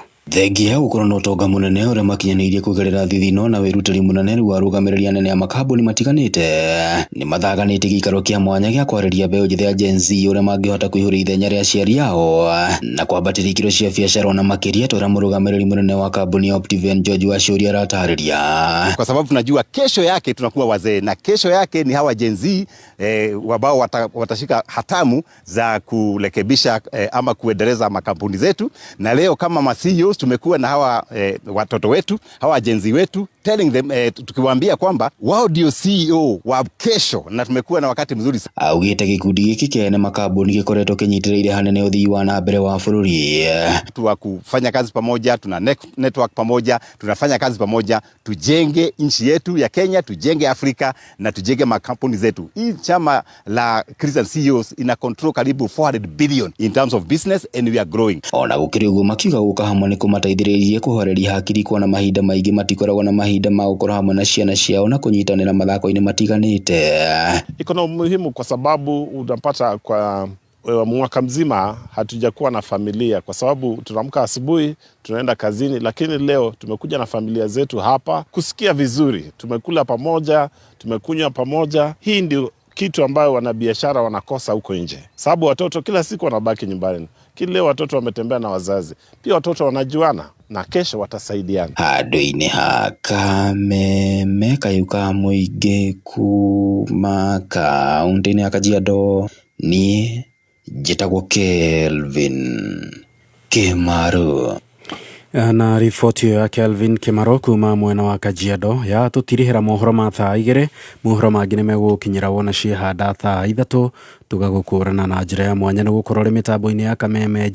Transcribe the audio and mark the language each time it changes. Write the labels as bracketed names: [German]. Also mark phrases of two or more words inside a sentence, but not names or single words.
[Kikuyu] Thengia gũkorwo na ũtonga mũnene ũrĩa makinyanĩirie kũgerera thithino na wĩrutĩri mũnene wa arũgamĩrĩri anene a makambuni matiganĩte nĩ mathaganĩte gĩikaro kĩa mwanya gĩa kwarĩria mbeũ njĩthĩ ya Gen Z ũrĩa mangĩhota kũihũria ithenya rĩa aciari ao na kwambatĩria ikĩro cia biacara na makĩria ta ũrĩa mũrũgamĩrĩri mũnene wa kambuni ya Optiven George Waciuria aratarĩria. [Swahili] Kwa sababu tunajua kesho yake tunakuwa wazee na kesho yake ni hawa Gen Z ambao watashika hatamu za kurekebisha ama kuendeleza makampuni zetu, na leo kama [English] CEO course [Swahili] tumekuwa na hawa watoto wetu, hawa jenzi wetu, [English] telling them [Swahili] tukiwaambia kwamba wao ndio CEO wa kesho, na tumekuwa na wakati mzuri. [Kikuyu] Augite gikundi giki kene makambuni gikoretwo kinyitirĩire hanene uthii wa na mbere wa bũrũri. [Swahili] Tuwa kufanya kazi pamoja, tuna network pamoja, tunafanya kazi pamoja, tujenge nchi yetu ya Kenya, tujenge Afrika na tujenge makampuni zetu. Hii chama la Christian CEOs ina control karibu [English] 400 billion in terms of business, and we are growing. [Kikuyu] Ona gũkĩrĩ ũguo makiuga gũka hamwe nĩ kũmateithĩrĩirie kũhoreria hakiri kuona mahinda maingĩ matikoragwo na mahinda ma gũkorwo hamwe na ciana ciao na kũnyitanĩra mathako-inĩ matiganĩte. [Swahili] Iko na umuhimu kwa sababu unapata kwa mwaka mzima hatujakuwa na familia, kwa sababu tunaamka asubuhi tunaenda kazini, lakini leo tumekuja na familia zetu hapa kusikia vizuri, tumekula pamoja, tumekunywa pamoja. Hii ndio kitu ambayo wanabiashara wanakosa huko nje, sababu watoto kila siku wanabaki nyumbani. Kile leo watoto wametembea na wazazi, pia watoto wanajuana na kesho watasaidiana. [Kikuyu] Handũ-inĩ ha Kameme kayuka mũingĩ kuma kaunti-inĩ ya Kajiado, niĩ njĩtagwo Kelvin Kimaru. Na riboti ya Kelvin Kimaru kuma mwena wa Kajiado ya tutirihira mohoro ma thaa 2, mohoro mangĩ nĩ megũkinyĩra wona ciehanda thaa 3, tugagũkũrana na njĩra ya mwanya nĩ gũkorwo rĩ mĩtambo-inĩ ya Kameme.